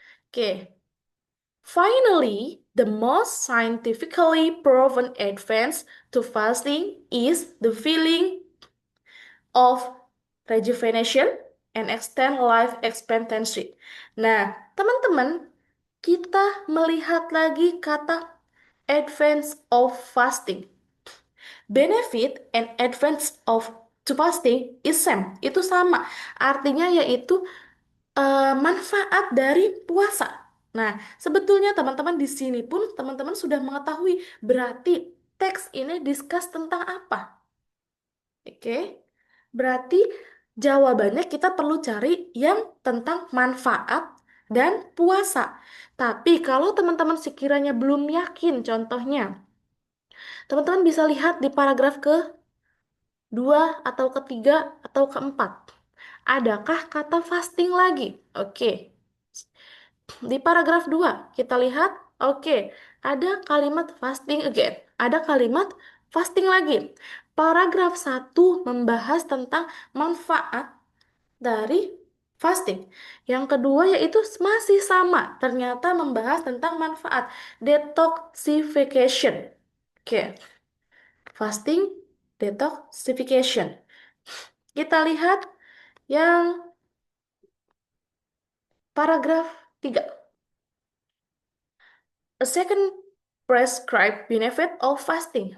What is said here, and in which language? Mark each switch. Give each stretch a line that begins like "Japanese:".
English: Oke, finally, the most scientifically proven advance to fasting is the feeling of rejuvenation and extend life expectancy.
Indonesian: Nah, teman-teman, kita melihat lagi kata advance of fasting.
English: Benefit and advance of to fasting is same.
Indonesian: Itu sama. Artinya yaitu manfaat dari puasa. Nah, sebetulnya teman-teman di sini pun teman-teman sudah mengetahui berarti teks ini discuss tentang apa. Oke, berarti jawabannya kita perlu cari yang tentang manfaat dan puasa. Tapi kalau teman-teman sekiranya belum yakin, contohnya, teman-teman bisa lihat di paragraf kedua atau ketiga atau keempat. Adakah kata fasting lagi? Oke. Di paragraf 2 kita lihat, oke, ada kalimat
English: fasting again.
Indonesian: Ada kalimat fasting lagi. Paragraf 1 membahas tentang manfaat dari fasting. Yang kedua yaitu masih sama, ternyata membahas tentang manfaat detoxification.
English: Oke, fasting detoxification.
Indonesian: Kita lihat yang paragraf 3.
English: A second prescribed benefit of fasting.